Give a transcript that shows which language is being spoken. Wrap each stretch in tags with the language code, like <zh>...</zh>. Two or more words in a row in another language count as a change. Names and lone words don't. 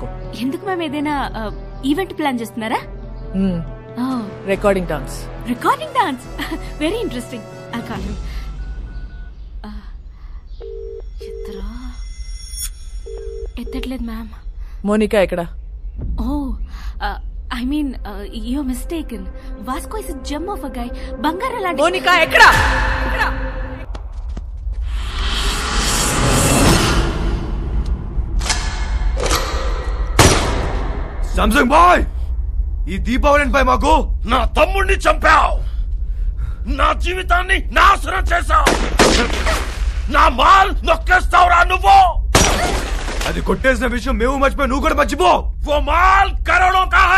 <te>ఎందుకు మేము ఏదైనా ఈవెంట్ ప్లాన్ చేస్తున్నారా?</te> <en>recording dance. recording dance very interesting. ఎత్తట్లేదు మ్యామ్.</en> <te>మోనికా ఎక్కడ?</te> <en>oh I mean you mistaken. Vasco is a gem of a guy.</en> <te>బంగారం లాంటి. మోనికా ఎక్కడ? సామ్సంగ్ బాయ్, ఈ దీపావళిపై మాకు నా తమ్ముడిని చంపావు, నా జీవితాన్ని నాశనం చేశావు, నా మాల్ నొక్కేస్తావురా నువ్వు. అది కొట్టేసిన విషయం మేము మర్చిపోయి నువ్వు కూడా మర్చిపో.</te> <hi>वो माल करोड़ों का है.</hi>